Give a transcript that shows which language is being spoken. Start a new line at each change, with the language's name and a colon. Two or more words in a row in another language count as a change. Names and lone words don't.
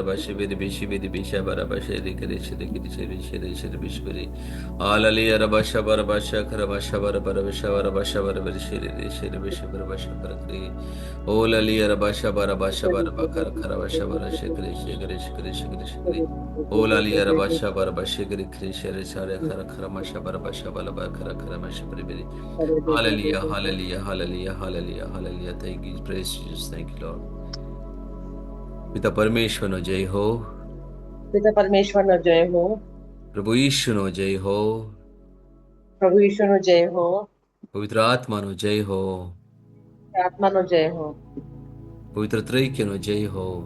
English: bashe biri bishi biri bisha bara bashe dikiri shiri kiri shiri shiri shiri bishbiri alali arabasha bara basha kara basha bara bara basha bara basha bara biri shiri shiri bishi bara basha kara kiri olali arabasha bara basha bara bakara kara basha bara shigiri shigiri shigiri shigiri shigiri olali arabasha bara bashe giri kiri shiri shari kara kara masha bara basha bara bakara kara masha biri biri Hallelujah, hallelujah, hallelujah, hallelujah, hallelujah. Thank you, praise Jesus, thank you, Lord.
Gujarati: પિતા પરમેશ્વરનો જય હો, પિતા પરમેશ્વરનો જય હો, પ્રભુ ઈશુનો જય હો, પ્રભુ ઈશ્વરનો જય હો, પવિત્ર આત્માનો જય હો, આત્માનો જય હો, પવિત્ર ત્રૈક્યનો જય હો,